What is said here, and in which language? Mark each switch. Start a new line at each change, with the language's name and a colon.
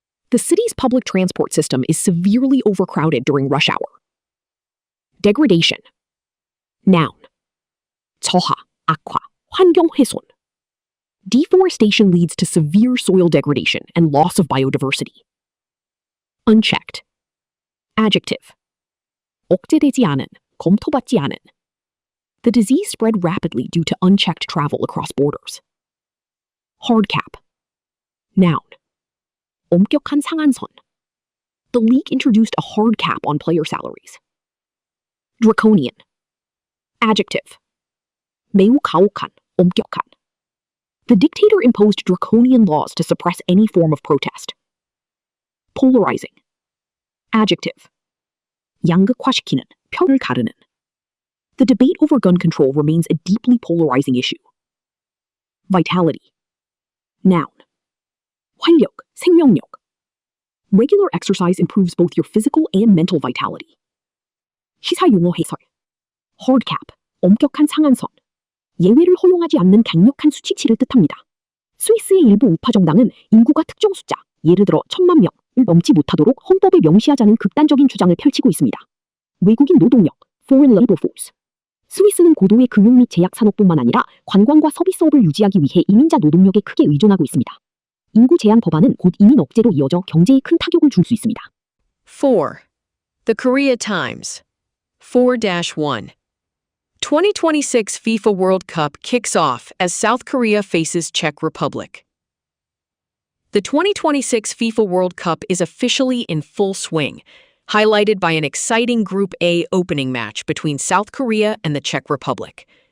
English: The city's public transport system is severely overcrowded during rush hour. Degradation. Noun.
Korean: 저하, 악화, 환경 훼손.
English: Deforestation leads to severe soil degradation and loss of biodiversity. Unchecked.
Korean: Adjective. 억제되지 않은, 검토받지 않은.
English: The disease spread rapidly due to unchecked travel across borders. Hard cap. Noun.
Korean: 엄격한 상한선.
English: The league introduced a hard cap on player salaries. Draconian. Adjective.
Korean: 매우 가혹한, 엄격한.
English: The dictator imposed draconian laws to suppress any form of protest. Polarizing. Adjective.
Korean: 양극화시키는, 편을 가르는.
English: The debate over gun control remains a deeply polarizing issue. Vitality. Noun.
Korean: 활력, 생명력.
English: Regular exercise improves both your physical and mental vitality.
Korean: 시사 용어 해설.
English: Hard cap,
Korean: 엄격한 상한선. 예외를 허용하지 않는 강력한 수치치를 뜻합니다. 스위스의 일부 우파 정당은 인구가 특정 숫자, 예를 들어 1,000만 명을 넘지 못하도록 헌법에 명시하자는 극단적인 주장을 펼치고 있습니다. 외국인 노동력,
English: foreign labor force.
Korean: 스위스는 고도의 금융 및 제약 산업뿐만 아니라 관광과 서비스업을 유지하기 위해 이민자 노동력에 크게 의존하고 있습니다. 인구 제한 법안은 곧 이민 억제로 이어져 경제에 큰 타격을 줄 수 있습니다.
English: 4. The Korea Times. 4-1. 2026 FIFA World Cup kicks off as South Korea faces Czech Republic. The 2026 FIFA World Cup is officially in full swing, highlighted by an exciting Group A opening match between South Korea and the Czech Republic.